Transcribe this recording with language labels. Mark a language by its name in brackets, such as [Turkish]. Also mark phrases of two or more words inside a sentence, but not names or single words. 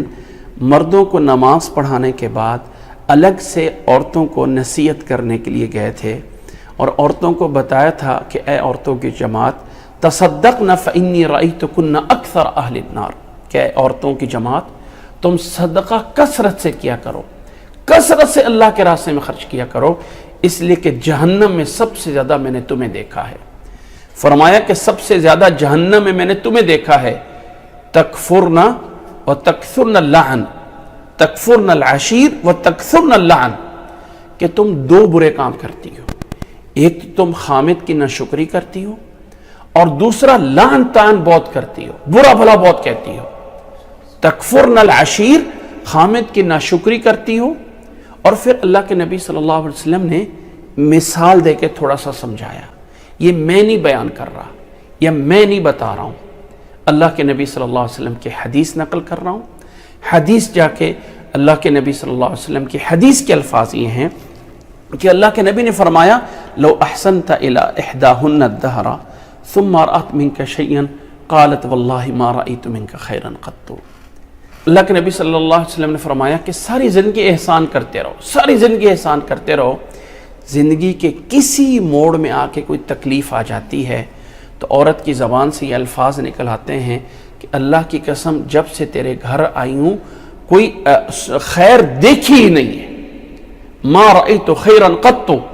[Urdu] مردوں کو نماز پڑھانے کے بعد الگ سے عورتوں کو نصیحت کرنے کے لیے گئے تھے اور عورتوں کو بتایا تھا کہ اے عورتوں کی جماعت [Arabic] تصدقن فإنی رأیتکن اکثر اہل النار، [Urdu] کہ اے عورتوں کی جماعت تم صدقہ کثرت سے کیا کرو، کثرت سے اللہ کے راستے میں خرچ کیا کرو، اس لیے کہ جہنم میں سب سے زیادہ میں نے تمہیں دیکھا ہے۔ فرمایا کہ سب سے زیادہ جہنم میں نے تمہیں دیکھا ہے [Arabic] تکفرن و تکثرن اللعن، تکفرن العشیر و تکثرن اللعن، [Urdu] کہ تم دو برے کام کرتی ہو، ایک تو تم حامد کی ناشکری کرتی ہو اور دوسرا لعن طعن بہت کرتی ہو، برا بھلا بہت کہتی ہو۔ [Arabic] تکفرن العشیر، [Urdu] حامد کی ناشکری کرتی ہو، اور پھر اللہ کے نبی [Arabic] صلی اللہ علیہ وسلم [Urdu] نے مثال دے کے تھوڑا سا سمجھایا، یہ میں نہیں بیان کر رہا یا میں نہیں بتا رہا ہوں، اللہ کے نبی [Arabic] صلی اللہ علیہ وسلم [Urdu] کی حدیث نقل کر رہا ہوں۔ حدیث جا کے اللہ کے نبی [Arabic] صلی اللہ علیہ وسلم [Urdu] کی حدیث کے الفاظ یہ ہیں کہ اللہ کے نبی نے فرمایا [Arabic] لو احسنت الى احداهن الدهر ثم رأت منك شيئا قالت والله ما رأيت منك خيرا قط۔ [Urdu] اللہ کے نبی [Arabic] صلی اللہ علیہ وسلم [Urdu] نے فرمایا کہ ساری زندگی احسان کرتے رہو، ساری زندگی احسان کرتے رہو، زندگی کے کسی موڑ میں آ کے کوئی تکلیف آ جاتی ہے تو عورت کی زبان سے یہ الفاظ نکل آتے ہیں کہ اللہ کی قسم جب سے تیرے گھر آئی ہوں کوئی خیر دیکھی ہی نہیں ہے، [Arabic] ما رأیت خیرا قط۔